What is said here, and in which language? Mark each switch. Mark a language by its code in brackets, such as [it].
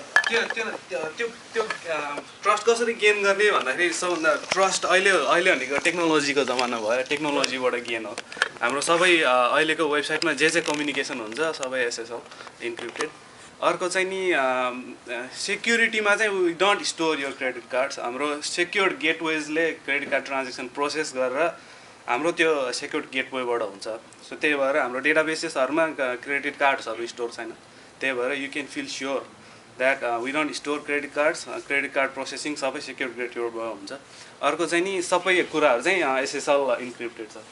[ne] त्यो ट्रस्ट कसरी गेन गर्ने भन्दाखेरि सबभन्दा ट्रस्ट अहिले भनेको टेक्नोलोजीको जमाना भयो, टेक्नोलोजीबाट गेन हो। हाम्रो सबै अहिलेको वेबसाइटमा जे कम्युनिकेसन हुन्छ सबै एसएसएल इन्क्रिप्टेड। अर्को चाहिँ नि सेक्युरिटीमा चाहिँ [en] We don't store your credit cards. [ne] हाम्रो secured गेटवेजले credit card transaction process गरेर हाम्रो त्यो सेक्योर्ड गेटवेबाट हुन्छ। सो त्यही भएर हाम्रो डेटाबेसेसहरूमा क्रेडिट कार्ड्सहरू स्टोर छैन। त्यही भएर [en] You can feel sure that we don't store credit cards. [ne] Credit card processing सबै सेक्योर्ड गेटवेबाट हुन्छ। अर्को चाहिँ नि सबै कुराहरू चाहिँ एसएसएल इन्क्रिप्टेड छ।